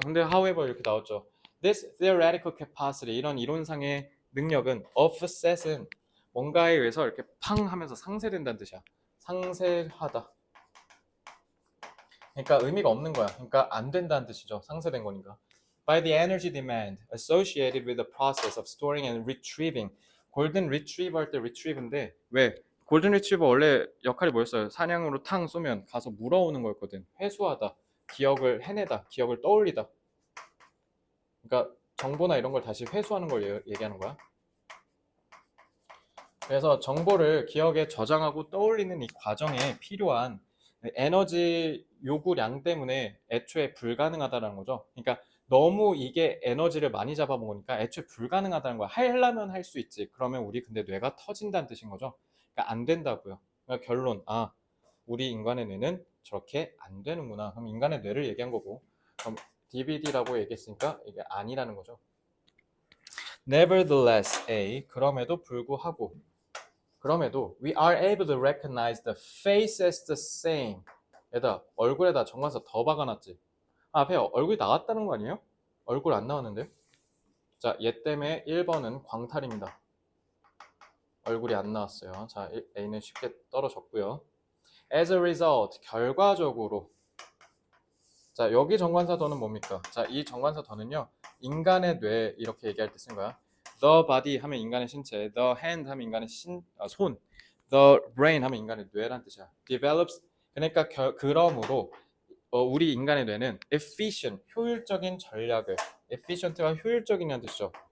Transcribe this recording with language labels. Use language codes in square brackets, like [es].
[ko] 근데 however 이렇게 나왔죠. [en] This theoretical capacity, [ko] 이런 이론상의 능력은 offset은 뭔가에 의해서 이렇게 팡 하면서 상쇄된다는 뜻이야. 상쇄하다. 그러니까 의미가 없는 거야. 그러니까 안 된다는 뜻이죠. 상쇄된 거니까. [en] By the energy demand associated with the process of storing and retrieving. [ko] 골든 리트리버 할 때 retrieve인데 왜? 골든 리트리버 원래 역할이 뭐였어요? 사냥으로 탕 쏘면 가서 물어오는 거였거든. 회수하다, 기억을 해내다, 기억을 떠올리다. 그러니까 정보나 이런 걸 다시 회수하는 걸 얘기하는 거야. 그래서 정보를 기억에 저장하고 떠올리는 이 과정에 필요한 에너지 요구량 때문에 애초에 불가능하다는 거죠. 그러니까 너무 이게 에너지를 많이 잡아먹으니까 애초에 불가능하다는 거야. 하려면 할 수 있지. 그러면 우리 근데 뇌가 터진다는 뜻인 거죠. 그러니까 안 된다고요. 그러니까 결론, 우리 인간의 뇌는 저렇게 안 되는구나. 그럼 인간의 뇌를 얘기한 거고, 그럼 DVD라고 얘기했으니까 이게 아니라는 거죠. [en] Nevertheless, [ko] 그럼에도 불구하고, [en] we are able to recognize the face as the same. [ko] 얘다 얼굴에다 정관사 더 박아놨지. 앞에 얼굴이 나왔다는 거 아니에요? 얼굴 안 나왔는데? 자, 얘 때문에 1번은 광탈입니다. 얼굴이 안 나왔어요. 자, A는 쉽게 떨어졌고요. [en] As a result, 결과적으로. [ko] 자, 여기 정관사 더는 뭡니까? 자, 이 정관사 더는요, 인간의 뇌 이렇게 얘기할 때 쓴 거야. The body 하면 인간의 신체, the hand 하면 인간의 손, the brain 하면 인간의 뇌란 뜻이야. Develops, 그러니까 그러므로 우리 인간의 뇌는 efficient, 효율적인 전략을, efficient가 효율적이냐는 뜻이죠.